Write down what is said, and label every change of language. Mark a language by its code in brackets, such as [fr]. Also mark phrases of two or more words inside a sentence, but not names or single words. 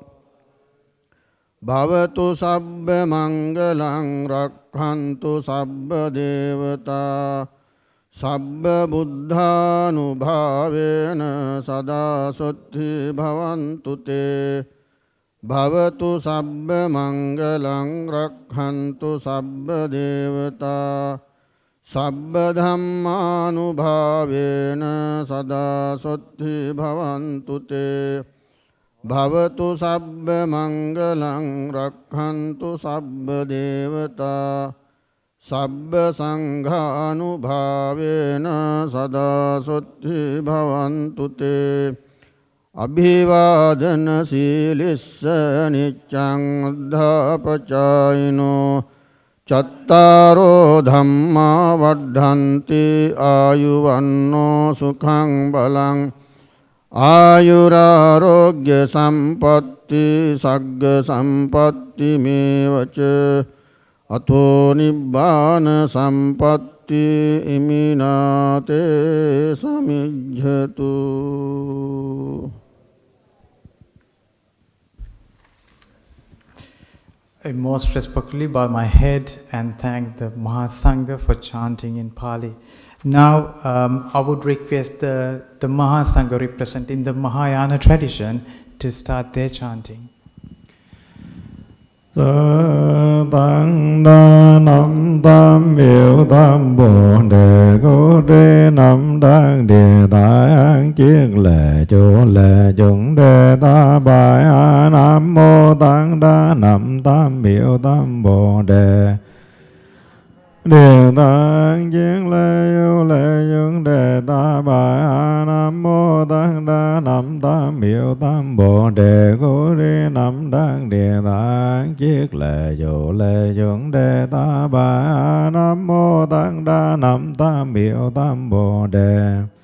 [pi] Bhavatu sabba mangalang rakhantu sabba devata sabba buddhanubhavena sada suddhi bhavantu te Bhavatu sabba mangalang rakhantu sabba devata සබ්බධම්මානුභාවේන සදා සොත්ථි භවන්තු තේ භවතු සබ්බ මංගලං රක්ඛන්තු සබ්බ දේවතා සබ්බ සංඝානුභාවේන සදා සොත්ථි භවන්තු තේ අභිවාදන සීලිස්ස නිච්ඡං උද්ධාපචායිනෝ චත්තාරෝ ධම්මා වද්ධන්ති ආයුවන්නෝ සුඛං බලං ආයුරාරෝග්‍ය සම්පatti සග්ග සම්පatti මේවච අතෝ නිබ්බාන සම්පatti ඉමිනාතේ සමිජ්ජතු. [en] I most respectfully bow my head and thank the Mahasangha for chanting in Pali. Now, I would request the Mahasangha representing the Mahayana tradition to start their chanting. [sa] Tăng đa năm tam biểu tam bồ đề cố đế năm đăng địa tại an chiết lệ chủ lệ chuẩn đề ta bài a nam mô tăng đa năm tam biểu tam bồ đề địa tạng chiết lệ chủ lệ chuẩn đề ta bài a nam mô tăng đa năm tam biểu tam bồ đề cố đế năm đăng địa tạng chiết lệ chủ lệ chuẩn đề ta bài a nam mô tăng đa năm tam biểu tam bồ đề